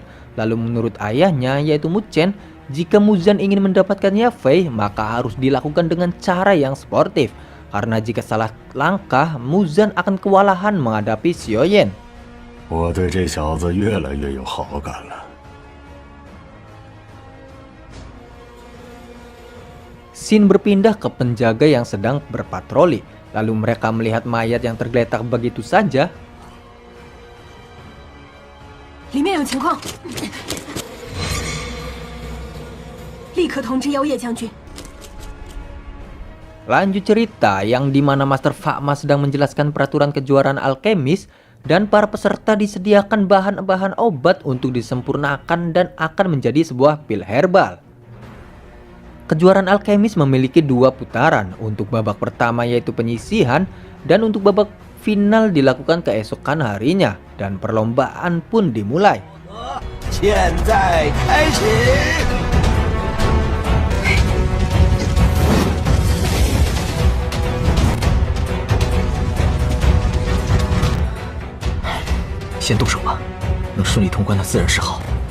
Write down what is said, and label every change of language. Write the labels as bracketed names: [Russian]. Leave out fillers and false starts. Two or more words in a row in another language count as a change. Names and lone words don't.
[Indonesian] Lalu menurut ayahnya yaitu Mu Chen, jika Muzan ingin mendapatkan Yafei maka harus dilakukan dengan cara yang sportif. Karena jika salah langkah, Muzan akan kewalahan menghadapi Xiaoyan. [Chinese] 我对这小子越来越有好感了。 [Indonesian] Scene berpindah ke penjaga yang sedang berpatroli. Lalu mereka melihat mayat yang tergeletak begitu saja. [Chinese] 里面有情况，立刻通知妖夜将军。 [Indonesian] Lanjut cerita yang dimana Master Fakma sedang menjelaskan peraturan kejuaraan alkemis dan para peserta disediakan bahan-bahan obat untuk disempurnakan dan akan menjadi sebuah pil herbal. Kejuaraan alkemis memiliki 2 putaran, untuk babak pertama yaitu penyisihan dan untuk babak final dilakukan keesokan harinya dan perlombaan pun dimulai. [Chinese] 现在开始。先动手吧，能顺利通关的自然是好。